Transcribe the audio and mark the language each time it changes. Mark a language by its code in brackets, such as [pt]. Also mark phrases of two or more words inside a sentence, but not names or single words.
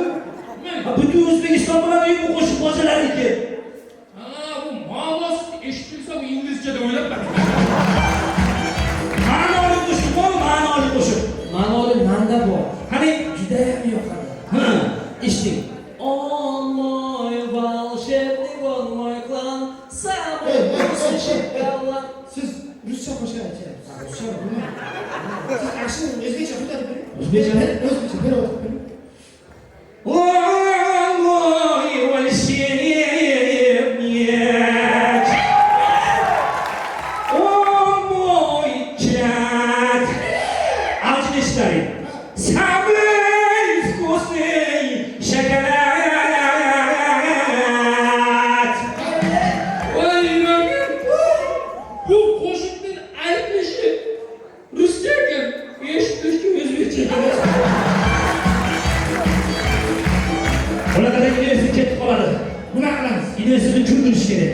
[uz] Butun O'zbekiston biladi bu qo'shiq bozalarniki. Bu ma'nosi eshitilsa bu inglizcha deb o'ylab bak. Ma'noli qo'shiq bor, ma'noli qo'shiq. Ma'noli manda bor. Qani, Juda ham yoqadi. Eshiting. [ru] Он мой волшебный он мой клан, самый лучший шоколад. [uz] Siz Rusça qo'shiq aytyapsiz. Rusça bilmayman. Siz ashuni o'zbekcha ko'tarib bering. O'zbekcha? O'zbekcha berib o'tib bering. [ru] О, мой волшебник, о, мой чад. Алчныштары, самый вкусный шоколад. [uz] Oynagan. Bu qo'shiqning aytilishi ruscha ekan, eshitilishi o'zbekcha ekan. Bunaqa universitet ketib qoladi. Buni qilamiz. Universitetni tushundirish kerak.